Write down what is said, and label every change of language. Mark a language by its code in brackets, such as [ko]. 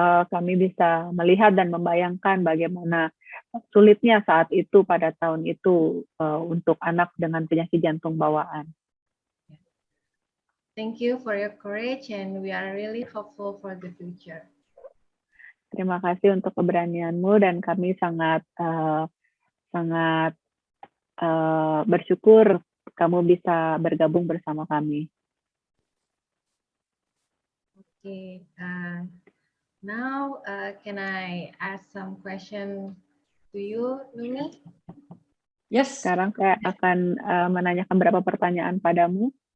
[id] Kami bisa melihat dan membayangkan bagaimana sulitnya saat itu pada tahun itu untuk anak dengan penyakit jantung bawaan. [en] Thank you for your courage, and we are really hopeful for the future. [id] Terima kasih untuk keberanianmu dan kami sangat bersyukur kamu bisa bergabung bersama kami. [en] Okay. Now, can I ask some question to you, Noemi? Yes. [id] Sekarang saya akan menanyakan beberapa pertanyaan padamu.